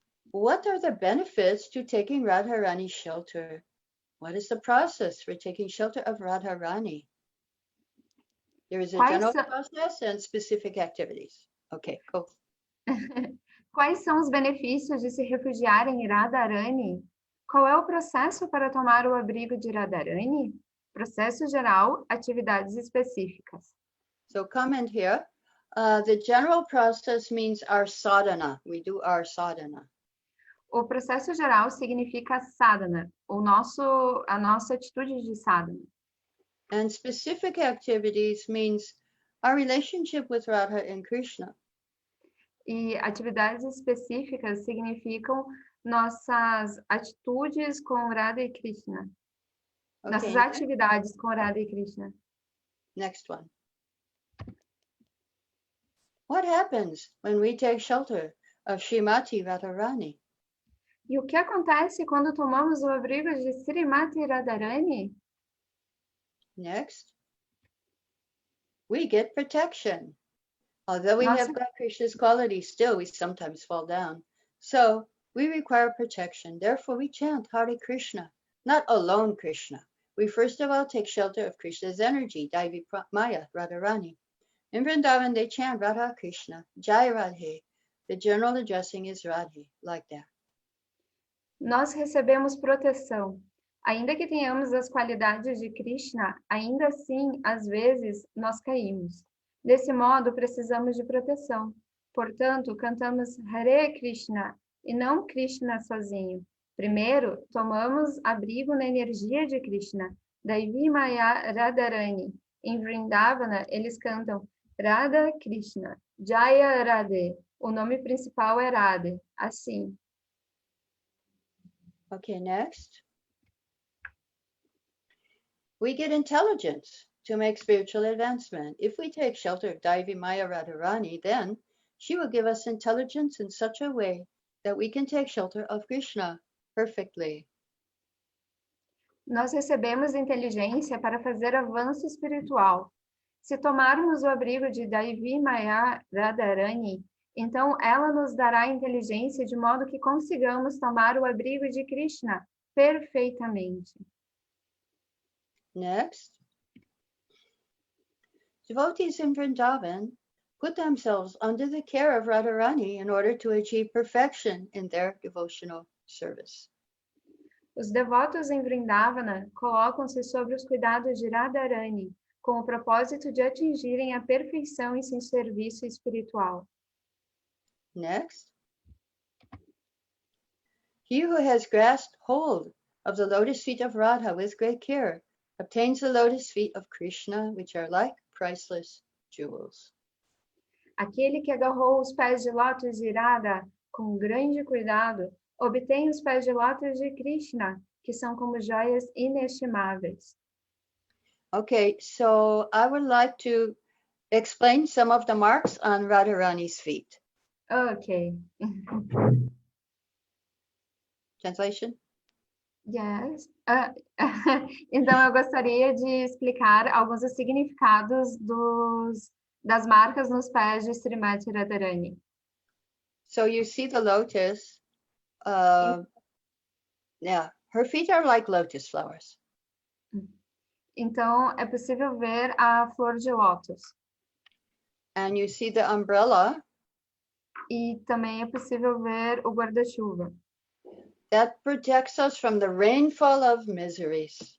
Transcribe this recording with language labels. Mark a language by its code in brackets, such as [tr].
[en] What are the benefits to taking Rādhārāṇī's shelter? What is the process for taking shelter of Rādhārāṇī? There is a general process and specific activities. Okay, go. [pt] Quais são os benefícios de se refugiar em Rādhārāṇī? Qual é o processo para tomar o abrigo de Rādhārāṇī? Processo geral, atividades específicas. [en] So comment here. The general process means our sadhana. We do our sadhana. [pt] O processo geral significa sadhana, a nossa atitude de sadhana. [en] And specific activities means our relationship with Radha and Krishna. [pt] E atividades específicas significam nossas atitudes com Radha e Krishna. Okay. Nossas atividades com Radha e Krishna. [en] Next one. What happens when we take shelter of Śrīmatī Rādhārāṇī? [pt] E o que acontece quando tomamos o abrigo de Śrīmatī Rādhārāṇī? [en] Next. We get protection. Although we have got Krishna's qualities, still we sometimes fall down. So we require protection. Therefore we chant Hare Krishna, not alone Krishna. We first of all take shelter of Krishna's energy, Daivi Maya, Radharāṇī. In Vrindavan they chant Radha Krishna, Jai Radhe. The general addressing is Radhe, like that. [pt] Nós recebemos proteção. Ainda que tenhamos as qualidades de Krishna, ainda assim, às vezes, nós caímos. Desse modo, precisamos de proteção. Portanto, cantamos Hare Krishna, e não Krishna sozinho. Primeiro, tomamos abrigo na energia de Krishna. Devi Maya Radharāṇī. Em Vrindavana, eles cantam Radha Krishna, Jaya Radhe. O nome principal é Radhe. Assim. [en] Okay, next. We get intelligence to make spiritual advancement. If we take shelter of Devi Maya Radharāṇī, then she will give us intelligence in such a way that we can take shelter of Krishna perfectly. [pt] Nós recebemos inteligência para fazer avanço espiritual. Se tomarmos o abrigo de Devi Maya Radharāṇī, então ela nos dará inteligência de modo que consigamos tomar o abrigo de Krishna perfeitamente. [en] Next. Devotees in Vrindavan put themselves under the care of Radharāṇī in order to achieve perfection in their devotional service. [pt] Os devotos em Vrindavana colocam-se sobre os cuidados de Radharāṇī, com o propósito de atingirem a perfeição em seu serviço espiritual. [en] Next. He who has grasped hold of the lotus feet of Radha with great care obtains the lotus feet of Krishna, which are like priceless jewels. [pt] Aquele que agarrou os pés de lótus de Radha com grande cuidado, obtém os pés de lótus de Krishna, que são como joias inestimáveis. [en] Okay, so I would like to explain some of the marks on Radharāṇī's feet. Ok. Translation? Yes. [pt] Então, eu gostaria de explicar alguns dos significados das marcas nos pés de Śrīmatī Rādhārāṇī. [en] So you see the lotus. Yeah, her feet are like lotus flowers. [pt] Então, é possível ver a flor de lótus. [en] And you see the umbrella. [pt] E também é possível ver o guarda-chuva. [en] That protects us from the rainfall of miseries.